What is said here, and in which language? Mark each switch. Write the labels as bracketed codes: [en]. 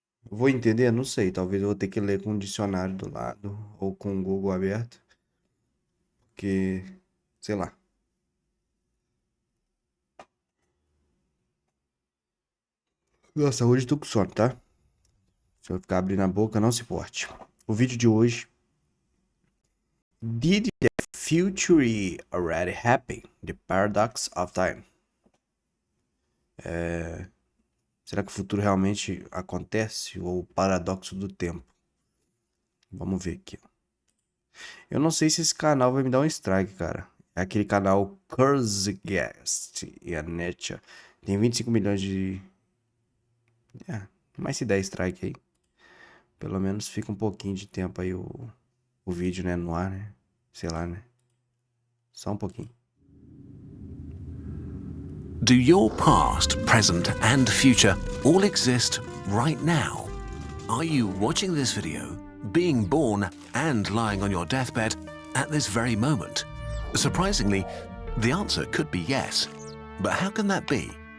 [pt] Vou entender? Não sei. Talvez eu vou ter que ler com um dicionário do lado ou com o Google aberto. Porque, sei lá. Nossa, hoje eu tô com sono, tá? Se eu ficar abrindo a boca, não se porte. O vídeo de hoje. [en] Did the future already happen? The paradox of time. [pt] Será que o futuro realmente acontece? Ou o paradoxo do tempo? Vamos ver aqui. Eu não sei se esse canal vai me dar um strike, cara. É aquele canal Kurzgast e a Netja. Tem 25 milhões de... É, mas se der strike aí, pelo menos fica um pouquinho de tempo aí o vídeo, né, no ar, né? Sei lá, né? Só um pouquinho. [en] Do your past, present, and future all exist right now? Are you watching this video, being born, and lying on your deathbed at this very moment? Surprisingly, the answer could be yes. But how can that be?